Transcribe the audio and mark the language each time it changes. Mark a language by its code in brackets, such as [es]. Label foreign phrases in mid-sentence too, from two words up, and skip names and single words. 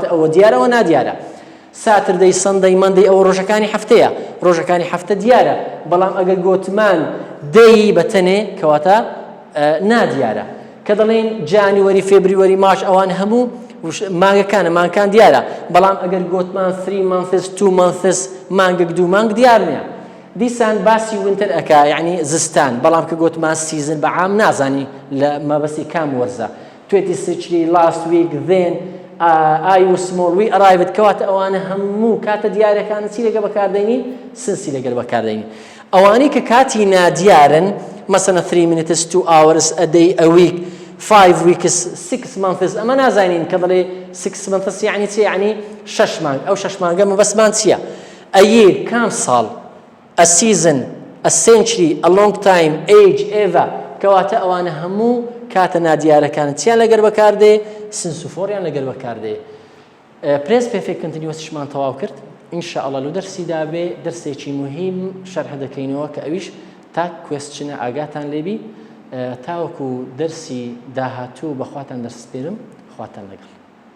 [ckb] ئەوە دیارەوە نادیارە [en] Saturday Sunday Monday [ckb] ئەو ڕۆژەکانی هەفتەیە ڕۆژەکانی هەفتە دیارە بەڵام ئەگەر گوتمان دەی بەتەنێ کەواتە نادیارە کە دەڵێن [en] January February March [ckb] ئەوان هەموو مانگەکانە مانگەکان دیارە بەڵام ئەگەر گوتمان [en] 3 months 2 months [ckb] مانگێک دوو مانگ دیار نییە دیسان باسی وینتر ئەکا یعنی زستان بەڵام کە گوتمان سیزن بەعام نازانی لە مەبەستی کام وەرزە 26 [en] last week then I was small we arrived [ckb] کەواتە ئەوانە هەموو کاتە دیارەکان چی لەگە بەکاردێنین سنسی لەگەر بەکاردێنین ئەوانەی کە کاتی نادیارن مثلا 3 [en] minutes 2 hours a day a week 5 weeks 6 months [ckb] ئەمە نازانین کە دەڵێ [en] 6 months [ckb] یعنی چی یعنی 6 مانگ ئەو 6 مانگە مەبەستمان چییە [en] a year [ckb] کام ساڵ [en] a season a century a long time age ever [ckb] کەواتە ئەوانە هەموو کاتە نادیارەکان چیان لەگەر بەکاردێ سنس و فۆریان لەگەر بەکاردێ [en] present perfect continuous [ckb] شمان تەواو کرد ئینشاءالله لە دەرسیدا بێ دەرسێکی مهم شەرح دەکەینەوە کە ئەویش تا کوێستچنە ئاگاتان لێبی تاوەکو دەرسی داهاتوو بەخواتان دەرسپێرم خواتان لەگەڵ